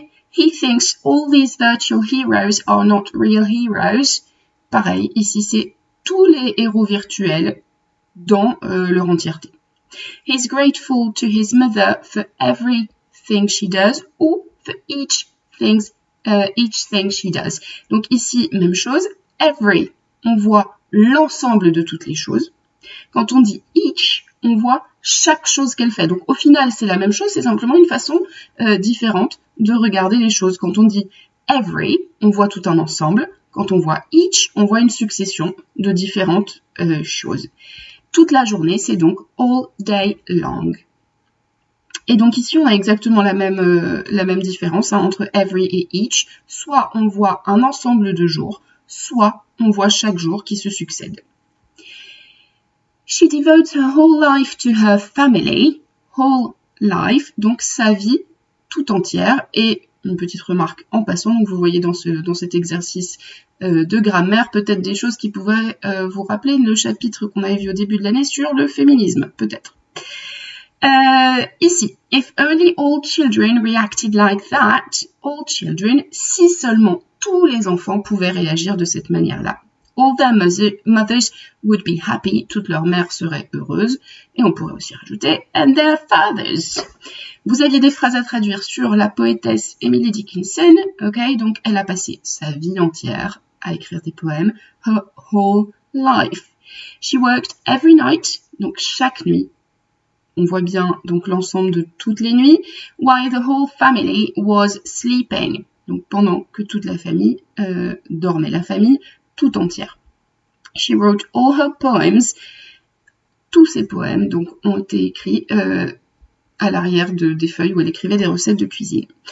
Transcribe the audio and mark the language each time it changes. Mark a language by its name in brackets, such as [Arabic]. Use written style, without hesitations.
[English] He thinks all these virtual heroes are not real heroes. [French] Pareil, ici c'est tous les héros virtuels dans leur entièreté. [English] He's grateful to his mother for everything she does ou for each thing she does. [French] Donc ici, même chose, every, on voit l'ensemble de toutes les choses. Quand on dit each, on voit chaque chose qu'elle fait. Donc au final, c'est la même chose, c'est simplement une façon différente de regarder les choses. Quand on dit every, on voit tout un ensemble. Quand on voit each, on voit une succession de différentes choses. Toute la journée, c'est donc [English] all day long. [French] Et donc ici, on a exactement la même différence entre every et each. Soit on voit un ensemble de jours, soit on voit chaque jour qui se succède. [English] She devotes her whole life to her family. Whole life, [French] donc sa vie tout entière. Et une petite remarque en passant, donc vous voyez dans cet exercice de grammaire, peut-être des choses qui pourraient vous rappeler le chapitre qu'on avait vu au début de l'année sur le féminisme, peut-être. Ici, [English] if only all children [French] reacted like that, all children, si seulement tous les enfants pouvaient réagir de cette manière-là. [English] All their mothers would be happy, [French] toutes leurs mères seraient heureuses, et on pourrait aussi rajouter, [English] and their fathers. [French] Vous aviez des phrases à traduire sur la poétesse Emily Dickinson, ok, donc elle a passé sa vie entière à écrire des poèmes, [English] her whole life. She worked every night, [French] donc chaque nuit. On voit bien donc l'ensemble de toutes les nuits, [English] while the whole family was sleeping, [French] donc pendant que toute la famille dormait, la famille tout entière. [English] She wrote all her poems. [French] Tous ses poèmes donc ont été écrits à l'arrière des feuilles où elle écrivait des recettes de cuisine.